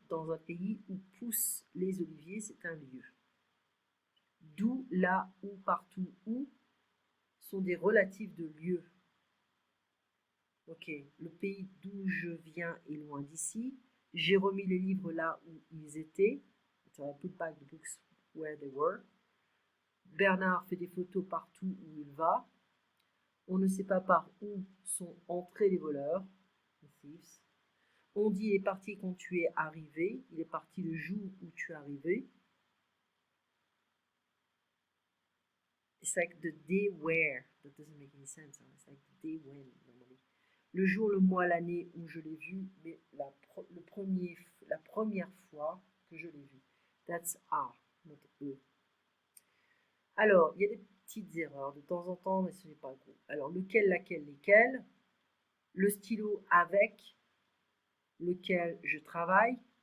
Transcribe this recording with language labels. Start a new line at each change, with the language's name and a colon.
French: Dans un pays où poussent les oliviers, c'est un lieu. D'où, là, où, partout, où sont des relatifs de lieu. Ok, le pays d'où je viens est loin d'ici. J'ai remis les livres là où ils étaient.
English: So I put back the books where they were.
French: Bernard fait des photos partout où il va. On ne sait pas par où sont entrés les voleurs,
English: the thieves.
French: On dit il est parti quand tu es arrivé. Il est parti le jour où tu es arrivé.
English: It's like the day where. That doesn't make any sense. Hein? It's like the day when, normally.
French: Le jour, le mois, l'année où je l'ai vu, mais la première fois que je l'ai vu.
English: That's A, not E.
French: Alors, il y a des petites erreurs de temps en temps, mais ce n'est pas gros. Alors, lequel, laquelle, lesquels. Le stylo avec lequel je travaille.